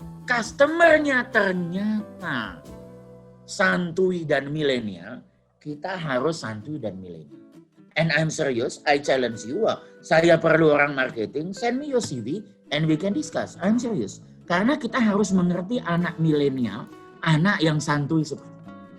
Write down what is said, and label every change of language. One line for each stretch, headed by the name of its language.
Indonesian: Customernya ternyata santuy dan milenial, kita harus santuy dan milenial.
English: And I'm serious, I challenge you.
Indonesian: Saya perlu orang marketing,
English: send me your CV and we can discuss. I'm serious.
Indonesian: Karena kita harus mengerti anak milenial, anak yang santuy seperti itu.